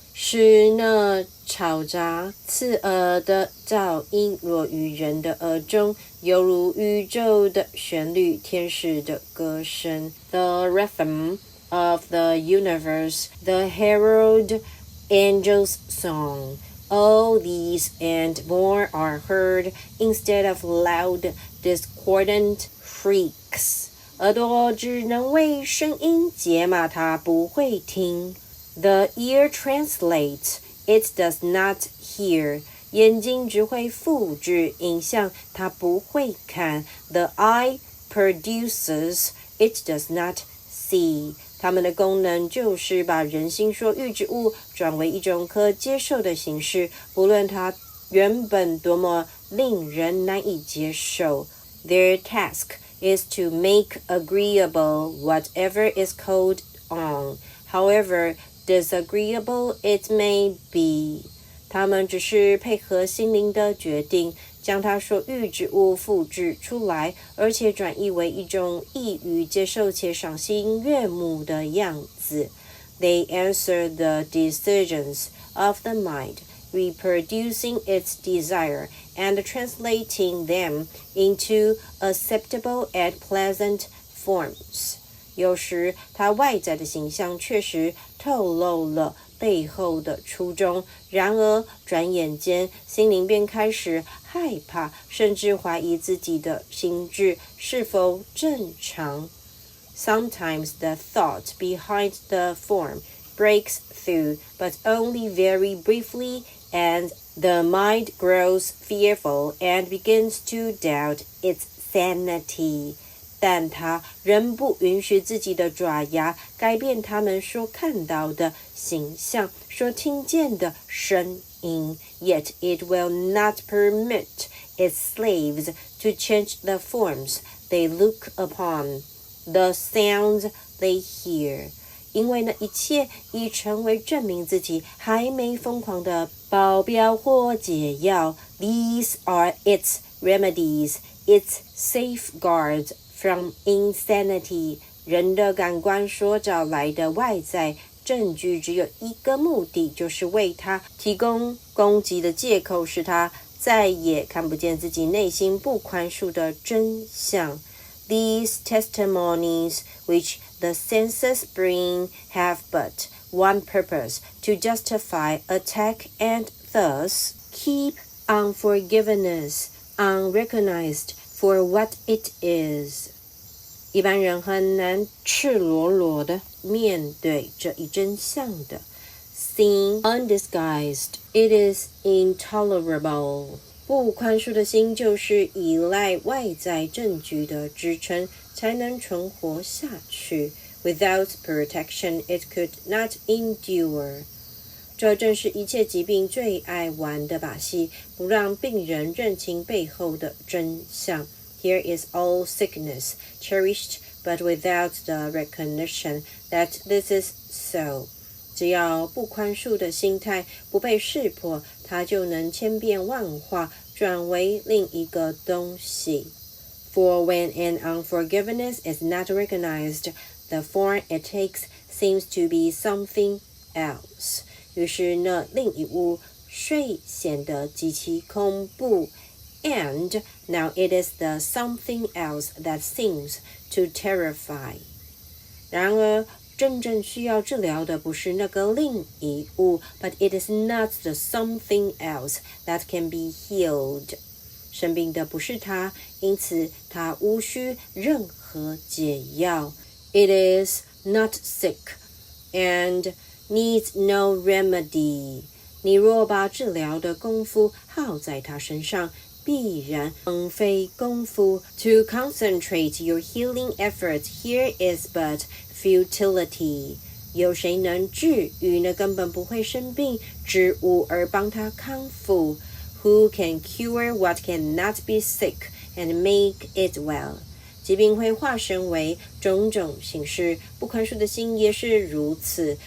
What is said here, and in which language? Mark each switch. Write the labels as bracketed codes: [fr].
[zh] 使那嘈杂刺耳的噪音落于人的耳中，犹如宇宙的旋律，天使的歌声。 [en] The rhythm of the universe, the herald angel's song. All these and more are heard instead of loud, discordant freak [zh] X， 耳朵只能为声音解码，它不会听。 [en] The ear translates, it does not hear. [zh] 眼睛只会复制影像，它不会看。 [en] The eye produces, it does not see. [zh] 它们的功能就是把人心说预知物转为一种可接受的形式，不论它原本多么令人难以接受。 [en] Their task is to make agreeable whatever is called on, however disagreeable it may be. [zh] 他们只是配合心灵的决定，将它所预知物复制出来，而且转译为一种易于接受且赏心悦目的样子。 [en] They answer the decisions of the mind, reproducing its desire and translating them into acceptable and pleasant forms. [zh] 有时它外在的形象确实透露了背后的初衷，然而转眼间心灵便开始害怕，甚至怀疑自己的心智是否正常。 [en] Sometimes the thought behind the form breaks through, but only very briefly, and the mind grows fearful and begins to doubt its sanity. [zh] 但他仍不允许自己的爪牙改变他们所看到的形象，所听见的声音。 [en] Yet it will not permit its slaves to change the forms they look upon, the sounds they hear. [zh] 因为那一切已成为证明自己还没疯狂的保镖或解药。 [en] These are its remedies, its safeguards.From insanity， [zh] 人的感官所找来的外在证据只有一个目的，就是为他提供攻击的借口，使他再也看不见自己内心不宽恕的真相。 [en] These testimonies which the senses bring have but one purpose, to justify attack and thus keep unforgiveness unrecognized for what it is. [zh] 一般人很难赤裸裸地面对这一真相的。 [en] Sin undisguised, it is intolerable. [zh] 不宽恕的心就是依赖外在证据的支撑，才能存活下去。 [en] Without protection, it could not endure. [zh] 这正是一切疾病最爱玩的把戏，不让病人认清背后的真相。 [en] Here is all sickness, cherished but without the recognition that this is so. [zh] 只要不宽恕的心态不被识破，它就能千变万化，转为另一个东西。 [en] For when an unforgiveness is not recognized, the form it takes seems to be something else. [zh] 于是那另一物遂显得极其恐怖。 [en] And now it is the something else that seems to terrify. [zh] 然而，真正需要治疗的不是那个另一物 [en] but it is not the something else that can be healed. [zh] 生病的不是它，因此它无需任何解药。 [en] It is not sick and needs no remedy. [zh] 你若把治疗的功夫耗在它身上，必然枉费功夫。 [en] To concentrate your healing efforts here is but futility. [zh] 有谁能治愈那根本不会生病之物而帮他康复？ [en] Who can cure what cannot be sick and make it well? [zh] 疾病会化身为种种形式，不宽恕的心也是如此。